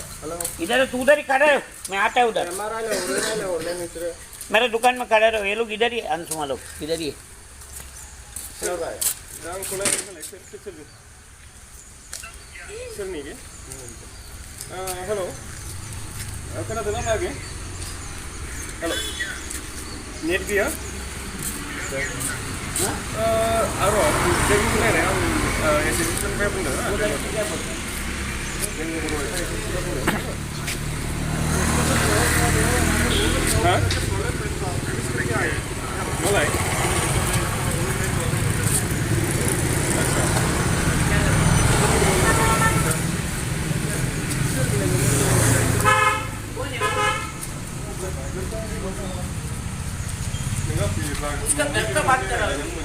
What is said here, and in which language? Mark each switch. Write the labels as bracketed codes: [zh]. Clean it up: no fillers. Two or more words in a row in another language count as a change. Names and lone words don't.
[hi] इधर है, तू उधर ही खड़ा है, मैं आता है उधर। मेरे दुकान में खड़े रहो, ये लोग इधर ही, अंशुमा लोग इधर ही। [brx] हेलो खोनादोंना बागे? हेलो नेट गैया? आरो जेबो खोनाया आं एसेसमेन्टनिफ्राय बुंदों। हा मालाय [hi] उसका घर का बात कर रहा हूँ।